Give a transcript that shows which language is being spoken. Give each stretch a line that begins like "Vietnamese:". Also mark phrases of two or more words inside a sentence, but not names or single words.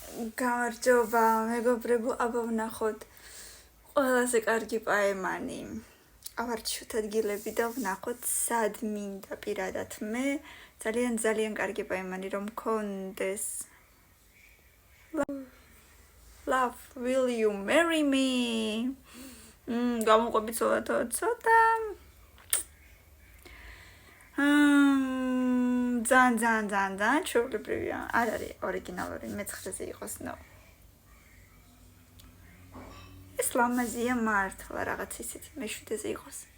Georgian: გამარჯობა, მეგობრებო, აბა ვნახოთ ყველაზე კარგი პაემანი. ავარჩიოთ ადგილები და ვნახოთ სად მინდა პირადად მე. ძალიან კარგი პაემანი რომ მქონდეს.
English: Love, will you marry me?
Georgian: გამოყვებით ცოტა. ძალიან ჩვეულებრივია. არ არის ორიგინალური, მეცხრეზე იყოს, no. ეს ლამაზია მართლა რაღაც ისეთი, მეშვიდეზე იყოს.